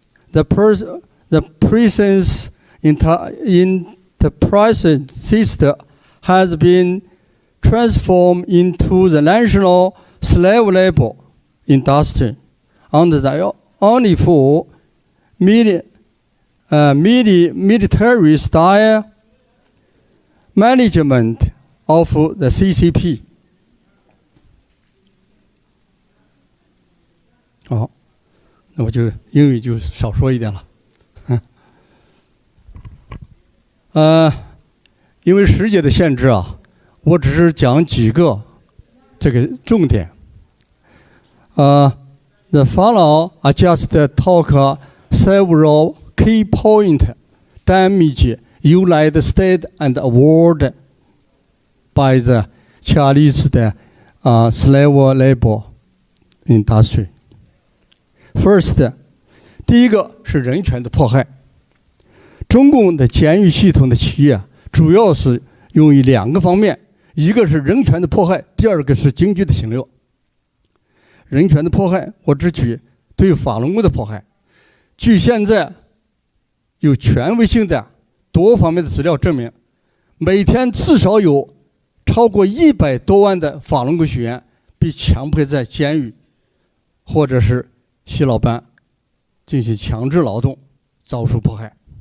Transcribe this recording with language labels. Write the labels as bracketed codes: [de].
[en] The prison's enterprise system has been transformed into the national slave labor industry under the unlawful military-style management of the CCP. [zh] 好，那我就英语就少说一点了。因为时间的限制啊，我只是讲几个这个重点。 [en] The following are just talk several key points damage United States and world by the Chinese slave labor industry. First, [zh] 第一个是人权的迫害。中共的监狱系统的企业主要是用于两个方面，一个是人权的迫害，第二个是经济的侵略。人权的迫害，我只举对法轮功的迫害。据现在有权威性的多方面的资料证明，每天至少有超过100多万的法轮功学员被强迫在监狱或者是洗脑班进行强制劳动，遭受迫害。